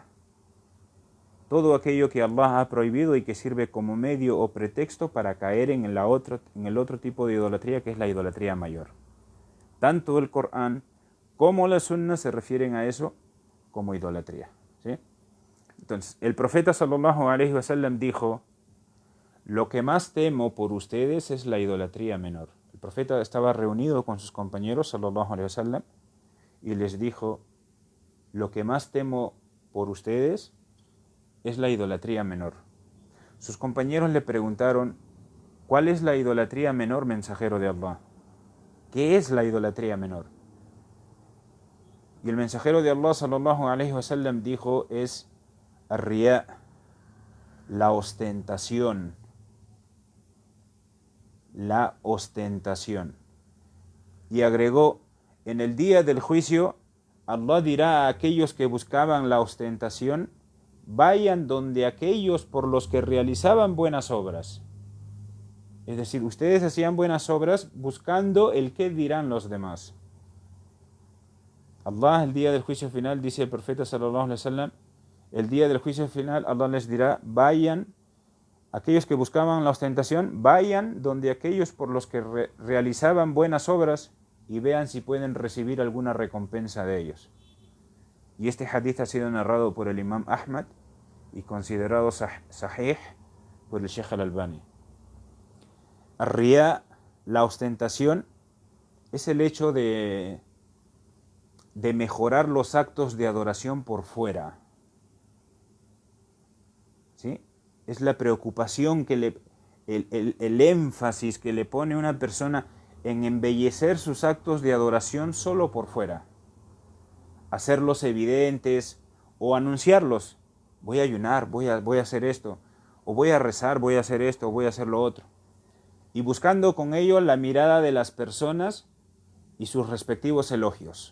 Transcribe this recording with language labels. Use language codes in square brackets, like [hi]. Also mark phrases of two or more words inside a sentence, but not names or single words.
[es] Todo aquello que Allah ha prohibido y que sirve como medio o pretexto para caer en el otro tipo de idolatría, que es la idolatría mayor. tanto el Corán como la Sunna se refieren a eso como idolatría, ¿sí? Entonces, el profeta [ar] صلى الله عليه وسلم [es] dijo: lo que más temo por ustedes es la idolatría menor. El profeta estaba reunido con sus compañeros [ar] صلى الله عليه وسلم [es] y les dijo: lo que más temo por ustedes es la idolatría menor. Sus compañeros le preguntaron: ¿cuál es la idolatría menor, mensajero de Allah? ¿Qué es la idolatría menor? Y el mensajero de Allah [ar] صلى الله عليه وسلم [es] dijo: es ar-riya, la ostentación. La ostentación. Y agregó: en el día del juicio, Allah dirá a aquellos que buscaban la ostentación: vayan donde aquellos por los que realizaban buenas obras. Es decir, ustedes hacían buenas obras buscando el qué dirán los demás. Allah, el día del juicio final, dice el profeta [ar] صلى الله عليه وسلم, [es] el día del juicio final Allah les dirá: vayan, aquellos que buscaban la ostentación, vayan donde aquellos por los que realizaban buenas obras y vean si pueden recibir alguna recompensa de ellos. Y este hadith ha sido narrado por el imam Ahmad y considerado sahih por el Sheikh al-Albani. Ar-riya, la ostentación, es el hecho de mejorar los actos de adoración por fuera, ¿sí? Es la preocupación el énfasis que le pone una persona en embellecer sus actos de adoración solo por fuera, hacerlos evidentes o anunciarlos: voy a ayunar, voy a hacer esto, o voy a rezar, voy a hacer esto, o voy a hacer lo otro, y buscando con ello la mirada de las personas y sus respectivos elogios.